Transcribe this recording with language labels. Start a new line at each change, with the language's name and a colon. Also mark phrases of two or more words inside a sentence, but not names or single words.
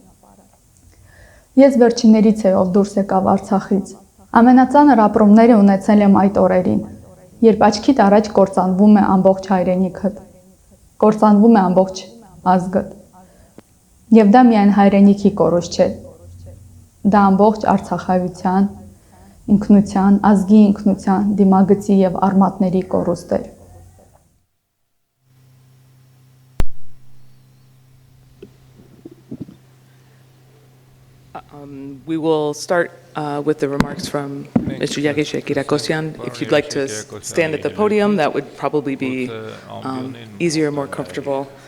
Armenian: Ես վերջիններից եմ, ով դուրս եկավ Արցախից։ Ամենածանր ապրումները ունեցել եմ այդ օրերին, երբ աչքիդ առաջ կործանվում է ամբողջ հայրենիքդ, կործանվում է ամբողջ ազգդ։ Եվ դա միայն հայրենիքի կորուստ չէ, դա ամբողջ արցախայության, ինքնության, ազգի ինքնության, դիմագծի և արմատների կորուստ էր։
English: We will start with the remarks from Mr. Yeghishe Kirakosyan. If you'd like to stand at the podium, that would probably be easier, more comfortable.